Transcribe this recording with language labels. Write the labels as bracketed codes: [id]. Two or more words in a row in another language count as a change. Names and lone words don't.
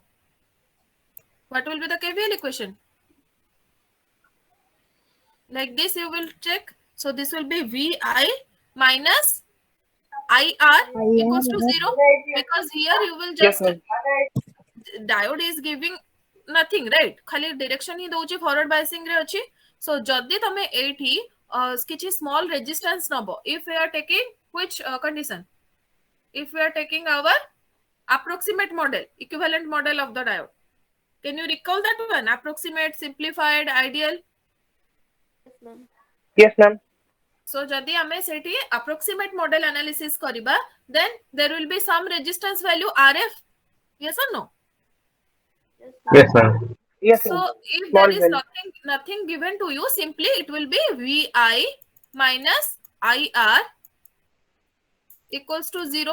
[en] What will be the KVL equation? Like this you will check. So this will be VI minus IR equals to 0, because here you will Yes, just ma'am. diode is giving nothing, right? [or] खाली direction ही दउची [en] forward biasing [or] ରେ ଅଛି. [en] So [or] ଯଦି ତମେ ଏଠି କିଛି [en] small resistance नबो, if we are taking which condition? If we are taking our approximate model, equivalent model of the diode, can you recall that one? Approximate, simplified, ideal. Yes, ma'am. Yes, ma'am. So [or] ଯଦି ହମେ ସେଠି [en] approximate model analysis करिबा, then there will be some resistance value RF. Yes or no? Yes, ma'am. Yes, So ma'am. if Small there is value. nothing given to you, simply it will be VI minus IR equals to 0.